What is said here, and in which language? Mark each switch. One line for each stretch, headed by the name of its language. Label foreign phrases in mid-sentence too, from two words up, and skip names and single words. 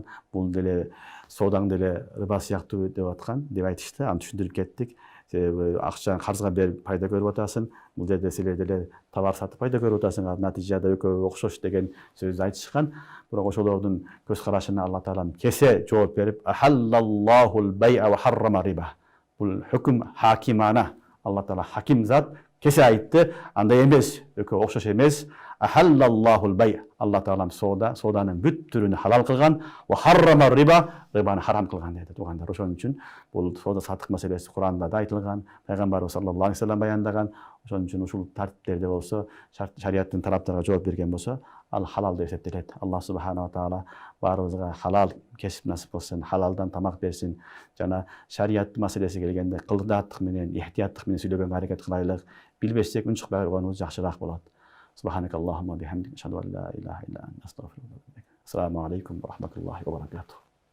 Kyrgyz: Бул деле соодаң деле риба сыяктуу деп аткан, деп айтышты. Аны түшүндүрүп кеттик. Акчаны карызга берип пайда көрүп атасың. Бул жерде силер деле товар сатып пайда көрүп атасыңар. Натыйжада экөө окшош деген сөздү айтышкан. Бирок ошолордун көз карашына Алла таала кесе жооп берип,
Arabic: أحل الله البيع وحرم الربا.
Kyrgyz: Бул хөкүм хакимана. Алла таала хаким зат кесе айтты, андай эмес, экөө окшош эмес.
Arabic: أحل الله البيع.
Kyrgyz: Алла таала сооданын бүт түрүн халал кылган,
Arabic: وحرم الربا,
Kyrgyz: рибаны харам кылган деди туугандар. Ошон үчүн бул соода саттык маселеси Кур'анда да айтылган, пайгамбарыбыз
Arabic: صلى الله عليه وسلم
Kyrgyz: баяндаган. Ошон үчүн ушул тартиптерде болсо, шариаттын тараптарга жооп берген болсо, ал халал деп эсептелет. Алла субханала таала баарыбызга халал кесип насип кылсын, халалдан тамак берсин. Жана шарият маселеси келгенде кылдаттык менен, ихтияттык менен сүйлөгөнгө аракет кылайлык. Билбесек унчукпай койгонубуз жакшыраак болот.
Arabic: سبحانك اللهم بحمدك، أشهد أن لا إله إلا أنت، أستغفرك وأتوب إليك. السلام عليكم ورحمة الله وبركاته.